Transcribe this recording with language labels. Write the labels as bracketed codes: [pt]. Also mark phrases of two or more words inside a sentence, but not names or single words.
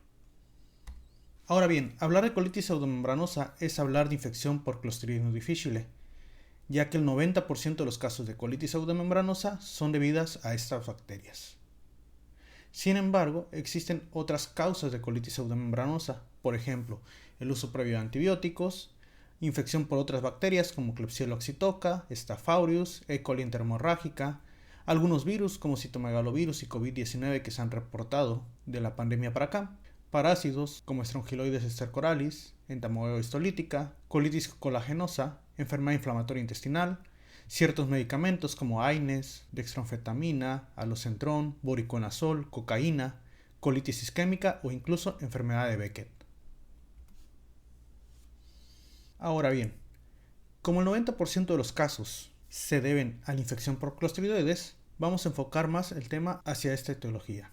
[es] Ahora bien, hablar de colitis pseudomembranosa es hablar de infección por Clostridium difficile, ya que el 90% de los casos de colitis pseudomembranosa son debidas a estas bacterias. Sin embargo, existen otras causas de colitis pseudomembranosa, por ejemplo, el uso previo de antibióticos, infección por otras bacterias como Klebsiella oxytoca, Staph aureus, E. coli enteromorrágica, algunos virus como citomegalovirus y COVID-19 que se han reportado de la pandemia para acá, parásitos como Strongyloides stercoralis, entamoeba histolítica, colitis colagenosa, enfermedad inflamatoria intestinal, ciertos medicamentos como AINES, dextroanfetamina, alocentrón, voriconazol, cocaína, colitis isquémica o incluso enfermedad de Beckett. Ahora bien, como el 90% de los casos se deben a la infección por clostridioides, vamos a enfocar más el tema hacia esta etiología.